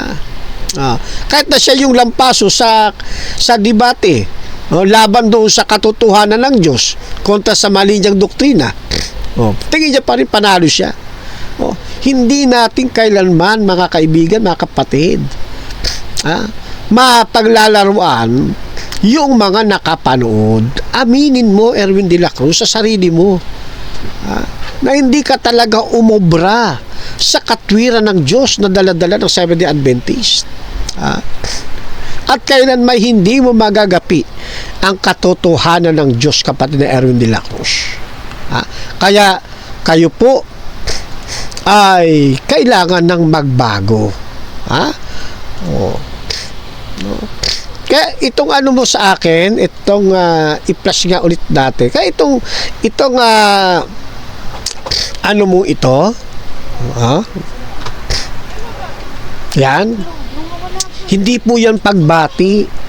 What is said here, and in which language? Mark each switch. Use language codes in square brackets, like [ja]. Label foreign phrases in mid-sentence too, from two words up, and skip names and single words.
[tl] Kahit na siya yung lampaso sa debate, laban doon sa katotohanan ng Diyos kontra sa mali niyang doktrina, tingin niya pa rin panalo siya. Hindi natin kailanman, mga kaibigan, mga kapatid, mapaglalaruan yung mga nakapanood. Aminin mo, Erwin de la Cruz, sa sarili mo, na hindi ka talaga umobra sa katwiran ng Diyos na daladala ng Seventh-day Adventist. At kailan may hindi mo magagapi ang katotohanan ng Diyos, kapatid na Erwin de la Cruz. Kaya kayo po ay kailangan ng magbago. Kaya itong ano mo sa akin, itong i-flash nga ulit dati. Kaya itong ano mo ito, yan, hindi po yan pagbati.